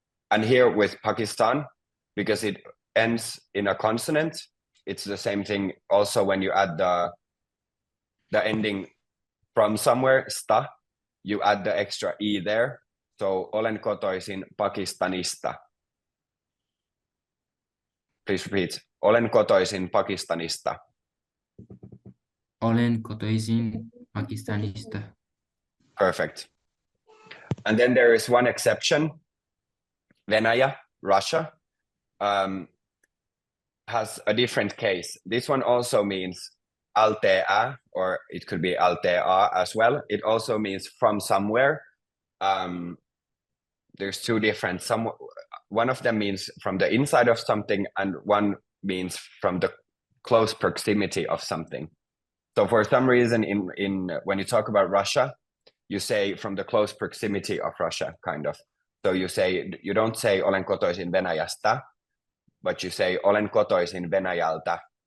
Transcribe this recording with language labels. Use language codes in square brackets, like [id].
[en] And here with Pakistan, because it ends in a consonant, it's the same thing also when you add the ending from somewhere, sta, you add the extra E there. [fi] So olen kotoisin Pakistanista. [en] Please repeat. [fi] Olen kotoisin Pakistanista. Olen kotoisin Pakistanista. [en] Perfect. And then there is one exception. Venäjä, Russia, has a different case. This one also means altea, or it could be altea as well. It also means from somewhere. There's 2 different. One of them means from the inside of something, and one means from the close proximity of something. So for some reason, in when you talk about Russia, you say from the close proximity of Russia, kind of. So you don't say [fi] olen kotoisin Venäjästä, [en] but you say [fi] olen kotoisin Venäjältä.